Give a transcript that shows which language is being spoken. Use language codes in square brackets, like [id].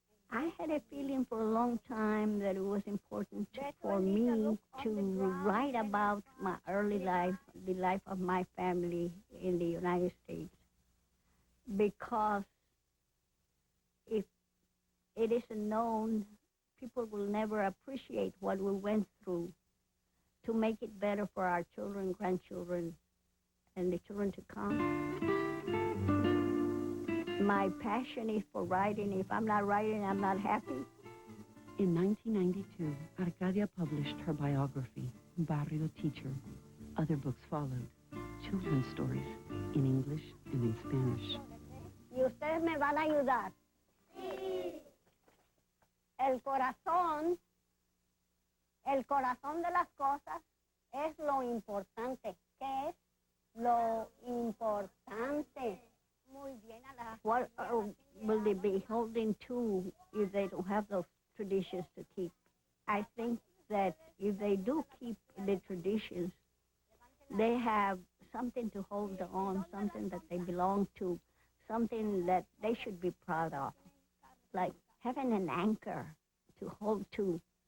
[en] I had a feeling for a long time that it was important for me to write about my early life, the life of my family in the United States, because if it isn't known, people will never appreciate what we went through to make it better for our children, grandchildren, and the children to come. My passion is for writing. If I'm not writing, I'm not happy. In 1992, Arcadia published her biography, Barrio Teacher. Other books followed, children's stories in English and in Spanish. [es] ¿Y ustedes me van a ayudar? Sí. El corazón de las cosas es lo importante. ¿Qué es lo importante? [en] What will they be holding to if they don't have those traditions to keep? I think that if they do keep the traditions, they have something to hold on, something that they belong to, something that they should be proud of, like having an anchor to hold to.